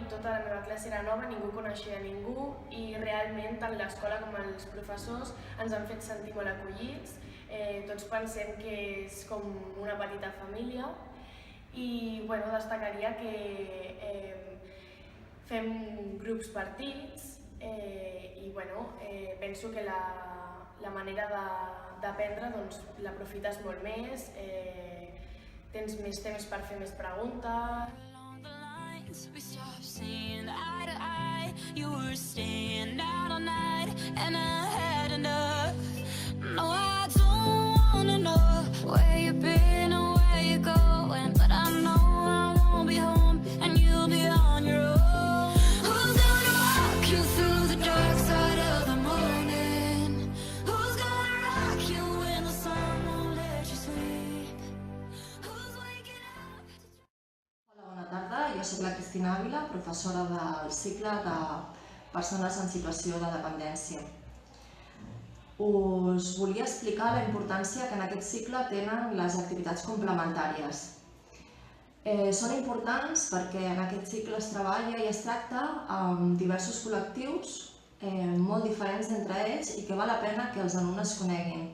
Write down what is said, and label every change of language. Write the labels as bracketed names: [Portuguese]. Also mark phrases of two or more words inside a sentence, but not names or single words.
[Catalan] tota la meva classe era nova, ningú coneixia ningú i realment tant l'escola com els professors ens han fet sentir molt acollits, tots pensem que és com una petita família i destacaria que fem grups partits i penso que la manera d'aprendre l'aprofites molt més, tens més temps per fer més preguntes. [English] We stopped seeing eye to eye. You were staying out all night, and I had enough. No, I don't wanna know where you've been or where you're going, but I know I won't be home, and you'll be on your own. Who's gonna walk you through the dark side of the morning? Who's gonna rock you when the sun won't let you sleep? Who's waking up? [Catalan] Hola, bona tarda. Jo soc la Cristina Ávila, professora del cicle de persones en situació de dependència. Us volia explicar la importància que en aquest cicle tenen les activitats complementàries. Són importants perquè en aquest cicle es treballa i es tracta amb diversos col·lectius molt diferents entre ells i que val la pena que els alumnes coneguin.